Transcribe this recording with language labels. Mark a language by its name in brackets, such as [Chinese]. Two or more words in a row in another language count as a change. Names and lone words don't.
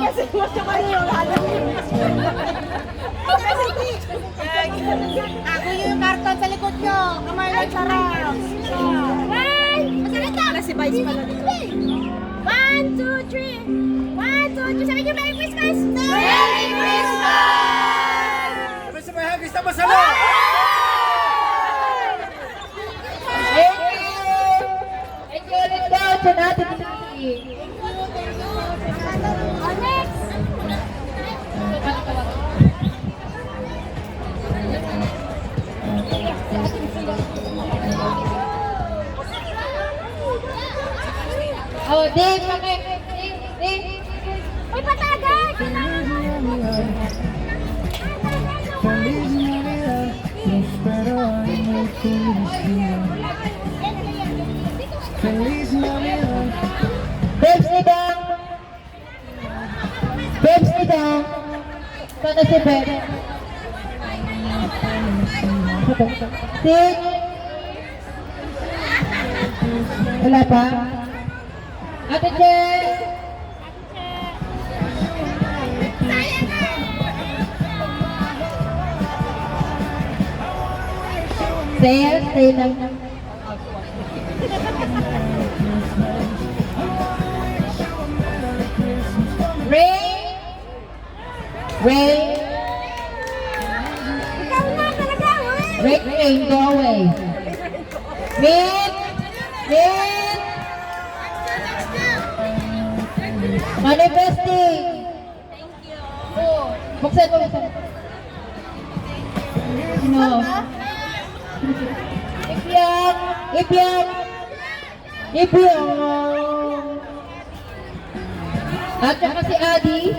[Filipino] Ako yung karton sa likod nyo. Kamay lang sarap. Masakit na. Si Vice pala dito. 1, 2, 3. 1, 2, 3. Sabi nyo, [English] Merry Christmas! Merry Christmas! [Filipino] Sabay hagis na masala! [English] Thank you! Thank you [Filipino] ulit daw sa natin. Next! Oh, Dave, Dave. Uy, patagad! [Spanish] Feliz Navidad, prospero año y felicidad. Feliz Navidad. [Filipino] Babes ni Dang. Sana si Beb. Sid. Wala pa? Ate Jen. Stay lang. Ray. Ikaw na talaga, uy! [English] Rain, go away. Meet. [Filipino] Manifesting. [English] Thank you. [Filipino] Buksan. No. Ipyang. At saka si Adi.